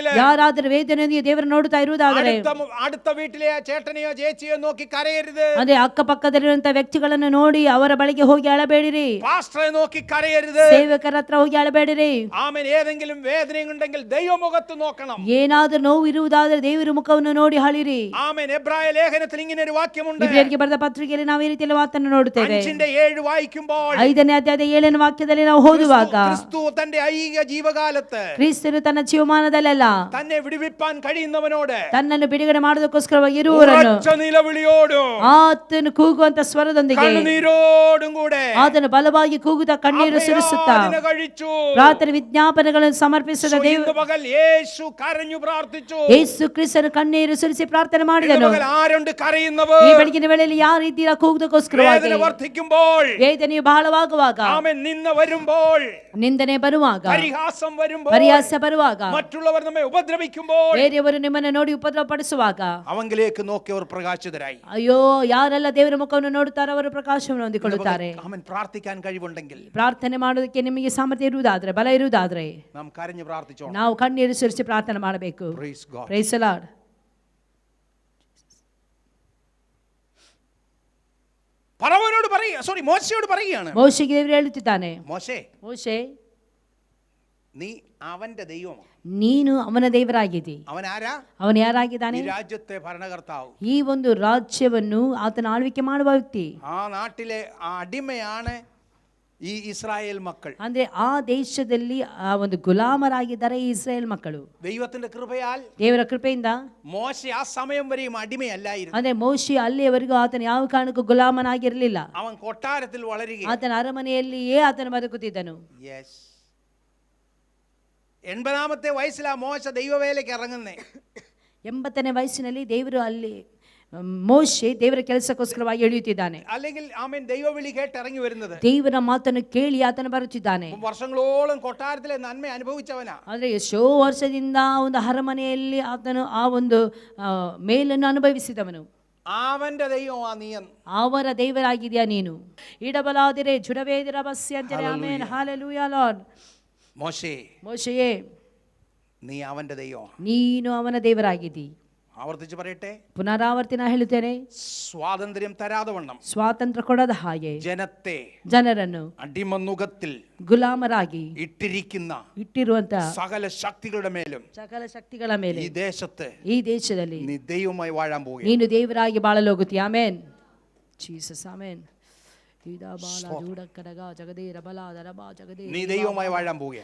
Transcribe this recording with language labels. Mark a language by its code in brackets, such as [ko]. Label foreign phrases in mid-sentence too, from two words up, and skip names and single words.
[kn] ಯಾರಾದರೂ ವೇದನೆಯೊಂದಿಗೆ ದೇವರನ್ನು ನೋಡುತ್ತಾ ಇರುವುದಾದರೆ, [ml] അടുത്ത വീട്ടിലെ ചേട്ടനെയോ ചേച്ചിയോ നോക്കി കരയരുത്. [kn] ಅದೇ ಅಕ್ಕಪಕ್ಕದಲ್ಲಿರುವಂತಹ ವ್ಯಕ್ತಿಗಳನ್ನು ನೋಡಿ ಅವರ ಬಳಿಗೆ ಹೋಗಿ ಅಳಬೇಡಿರಿ. [ml] പാസ്റ്ററെ നോക്കി കരയരുത്. [kn] ಸೇವಕರ ಹತ್ರ ಹೋಗಿ ಅಳಬೇಡಿರಿ. [ml] ആമേൻ, ഏതെങ്കിലും വേദനയുണ്ടെങ്കിൽ ദൈവമുഖത്ത് നോക്കണം. [kn] ಏನಾದರೂ ನೋವು ಇರುವುದಾದರೆ ದೇವರ ಮುಖವನ್ನು ನೋಡಿ ಅಳಿರಿ. [ml] ആമേൻ. എബ്രായ ലേഖനത്തിൽ ഇങ്ങനെ ഒരു വാക്യമുണ്ട്. [kn] ಇಬ್ರಿಯರಿಗೆ ಬರೆದ ಪತ್ರಿಕೆಯಲ್ಲಿ ನಾವು ಈ ರೀತಿಯಲ್ಲಿ ಮಾತನ್ನು ನೋಡುತ್ತೇವೆ. [ml] 5:7 വായിക്കുമ്പോൾ, [kn] 5ನೇ ಅಧ್ಯಾಯದ 7ನೇ ವಾಕ್ಯದಲ್ಲಿ ನಾವು ಓದುವಾಗ, [ml] ക്രിസ്തു തന്റെ ഐഹിക ജീവകാലത്ത് [kn] ಕ್ರಿಸ್ತನು ತನ್ನ ಜೀವಮಾನದಲ್ಲೆಲ್ಲ [ml] തന്നെ വിടുവിപ്പാൻ കഴിയുന്നവനോട് [kn] ತನ್ನನ್ನು ಬಿಡುಗಡೆ ಮಾಡೋದಕ್ಕೋಸ್ಕರವಾಗಿ ಇರುವವರನ್ನು [ml] ഉറച്ച നിലവിളിയോടും [kn] ಆತನು ಕೂಗುವಂತ ಸ್ವರದೊಂದಿಗೆ [ml] കണ്ണുനീരോടും കൂടെ [kn] ಆತನು ಬಲವಾಗಿ ಕೂಗುತ್ತಾ ಕಣ್ಣೀರು ಸುರಿಸುತ್ತಾ [ml] അഭയാചന കഴിച്ചു. [kn] ಪ್ರಾರ್ಥನೆ ವಿಜ್ಞಾಪನೆಗಳನ್ನು ಸಮರ್ಪಿಸಿದ [ml] ഇന്ന് പകൽ യേശു കരഞ്ഞു പ്രാർത്ഥിച്ചു. [kn] ಯೇಸು ಕ್ರಿಸ್ತನು ಕಣ್ಣೀರು ಸುರಿಸಿ ಪ್ರಾರ್ಥನೆ [ml] ഇന്ന് [kn] ಮಾಡಿದನು. [ml] പകൽ ആരുണ്ട് കരയുന്നവർ? [kn] ಈ ಬೆಳಗಿನ ವೇಳೆಯಲ್ಲಿ ಯಾರು ಇದ್ದೀರಾ ಕೂಗುವುದಕ್ಕೋಸ್ಕರವಾಗಿ? [ml] വേദന വർദ്ധിക്കുമ്പോൾ, [kn] ವೇದನೆಯು ಬಹಳವಾಗುವಾಗ, [ml] ആമേൻ, നിന്ന വരുമ്പോൾ, [kn] ನಿಂದನೆ ಬರುವಾಗ, [ml] പരിഹാസം വരുമ്പോൾ, [kn] ಪರಿಹಾಸ ಬರುವಾಗ, [ml] മറ്റുള്ളവർ നമ്മെ ഉപദ്രവിക്കുമ്പോൾ, [kn] ಬೇರೆಯವರು ನಿಮ್ಮನ್ನು ನೋಡಿ ಉಪದ್ರವ ಪಡಿಸುವಾಗ, [ml] അവങ്കിലേക്ക് നോക്കി അവർ പ്രകാശിതരായി. [kn] ಅಯ್ಯೋ, ಯಾರೆಲ್ಲ ದೇವರ ಮುಖವನ್ನು ನೋಡುತ್ತಾರೋ ಅವರು ಪ್ರಕಾಶವನ್ನು ಹೊಂದಿಕೊಳ್ಳುತ್ತಾರೆ. [ml] അവൻ പ്രാർത്ഥിക്കാൻ കഴിവുണ്ടെങ്കിൽ, [kn] ಪ್ರಾರ್ಥನೆ ಮಾಡೋದಕ್ಕೆ ನಿಮಗೆ ಸಾಮರ್ಥ್ಯ ಇರುವುದಾದ್ರೆ, ಬಲ ಇರುವುದಾದ್ರೆ, [ml] നാം കരഞ്ഞു പ്രാർത്ഥിച്ചോണം. [kn] ನಾವು ಕಣ್ಣೀರು ಸುರಿಸಿ ಪ್ರಾರ್ಥನೆ ಮಾಡಬೇಕು. [en] Praise God. Praise the Lord. [ml] ഫറവോനോട് പറയുക, മോശയോട് പറയുകയാണ്, [kn] ಮೋಶೆಗೆ ದೇವರು ಹೇಳುತ್ತಿದ್ದಾನೆ, [ml] മോശേ, [kn] ಮೋಶೆ [ml] നീ അവന്റെ ദൈവമാണ്. [kn] ನೀನು ಅವನ ದೇವರಾಗಿದ್ದಿ. [ml] അവൻ ആരാ? [kn] ಅವನು ಯಾರಾಗಿದ್ದಾನೆ? [ml] ഈ രാജ്യത്തെ ഭരണകർത്താവ്. [kn] ಈ ಒಂದು ರಾಜ್ಯವನ್ನು ಆತನ ಆಳ್ವಿಕೆ ಮಾಡುವ ವ್ಯಕ್ತಿ. [ml] ആ നാട്ടിലെ ആ അടിമയാണ് [kn] ಈ ಇಸ್ರಾಯೇಲ್ ಮಕ್ಕಳು. ಅಂದ್ರೆ ಆ ದೇಶದಲ್ಲಿ ಆ ಒಂದು ಗುಲಾಮರಾಗಿದ್ದಾರೆ ಈ ಇಸ್ರಾಯೇಲ್ ಮಕ್ಕಳು. [ml] ദൈവത്തിന്റെ കൃപയാൽ, [kn] ದೇವರ ಕೃಪೆಯಿಂದ [ml] മോശ ആ സമയം വരെയും അടിമയല്ലായിരുന്നു. [kn] ಅಂದ್ರೆ ಮೋಶೆ ಅಲ್ಲಿಯವರೆಗೂ ಆತನ ಯಾವ ಕಾರಣಕ್ಕೂ ಗುಲಾಮನಾಗಿರಲಿಲ್ಲ. [ml] അവൻ കൊട്ടാരത്തിൽ വളരുകയും [kn] ಆತನ ಅರಮನೆಯಲ್ಲಿಯೇ ಆತನು ಬದುಕುತ್ತಿದ್ದನು. [ml] 80ാമത്തെ വയസ്സിലാ മോശ ദൈവവേലയ്ക്ക് ഇറങ്ങുന്നേ. [kn] 80ನೇ ವಯಸ್ಸಿನಲ್ಲಿ ದೇವರು ಅಲ್ಲಿ ಮೋಶೆ ದೇವರ ಕೆಲಸಕ್ಕೋಸ್ಕರವಾಗಿ ಇಳಿಯುತ್ತಿದ್ದಾನೆ. [ml] അല്ലെങ്കിൽ ആമേൻ ദൈവവിളി കേട്ട് ഇറങ്ങി വരുന്നത്. [kn] ದೇವರ ಮಾತನ್ನು ಕೇಳಿ ಆತನು ಬರುತ್ತಿದ್ದಾನೆ. [ml] വർഷങ്ങളോളം കൊട്ടാരത്തിലെ നന്മ അനുഭവിച്ചവനാ. [kn] ಆದರೆ ಎಷ್ಟೋ ವರ್ಷದಿಂದ ಒಂದು ಅರಮನೆಯಲ್ಲಿ ಆತನು ಆ ಒಂದು ಮೇಲನ್ನು ಅನುಭವಿಸಿದವನು. [ml] അവന്റെ ദൈവമാ നീ. [kn] ಅವರ ದೇವರಾಗಿದೆಯಾ ನೀನು? ಇಡಬಲಾದಿರೆ ಜುಡವೇದಿರ ಬಸ್ಯ ಅಂತಾರೆ. ಆಮೆನ್, ಹಲ್ಲೆಲೂಯಾ ಲಾರ್ಡ್. [ml] മോശയെ, നീ അവന്റെ ദൈവമാണ്. [kn] ನೀನು ಅವನ ದೇವರಾಗಿದ್ದಿ. [ml] ആവർത്തിച്ച് പറയട്ടെ, [kn] ಪುನರಾವರ್ತಿನ ಹೇಳುತ್ತೇನೆ, [ml] സ്വാതന്ത്ര്യം തരാതെ വണ്ണം, [kn] ಸ್ವಾತಂತ್ರ್ಯ ಕೊಡದ ಹಾಗೆ ಜನರನ್ನು [ml] അടിമനുഖത്തിൽ [kn] ಗುಲಾಮರಾಗಿ [ml] ഇട്ടിരിക്കുന്ന സകല ശക്തികളുടെ മേലും, [kn] ಸಕಲ ಶಕ್ತಿಗಳ ಮೇಲೆ ಈ ದೇಶದಲ್ಲಿ [ml] നീ ദൈവമായി വാഴാൻ പോകുക. [kn] ನೀನು ದೇವರಾಗಿ ಬಾಳಲು ಹೋಗುತ್ತೀಯ. ಆಮೆನ್, ಜೀಸಸ್, ಆಮೆನ್. [ml] നീ ദൈവമായി വാഴാൻ പോവുക.